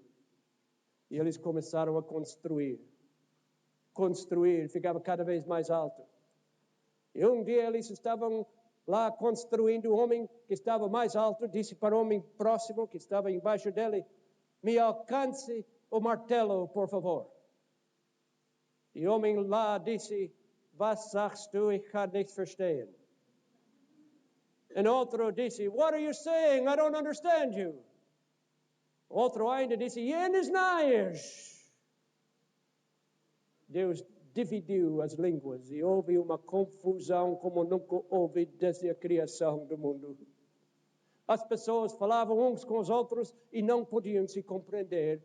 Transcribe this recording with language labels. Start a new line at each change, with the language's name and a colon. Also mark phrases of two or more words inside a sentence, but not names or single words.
Portuguese: E eles começaram a construir, ficava cada vez mais alto. E um dia eles estavam lá construindo, o homem que estava mais alto disse para o homem próximo, que estava embaixo dele, me alcance o martelo, por favor. E o homem lá disse,
German: was sagst du, ich kann nichts verstehen.
Portuguese: E outro disse,
English: what are you saying? I don't understand you.
Portuguese: Outro ainda disse, jenes naias. Deus dividiu as línguas e houve uma confusão como nunca houve desde a criação do mundo. As pessoas falavam uns com os outros e não podiam se compreender.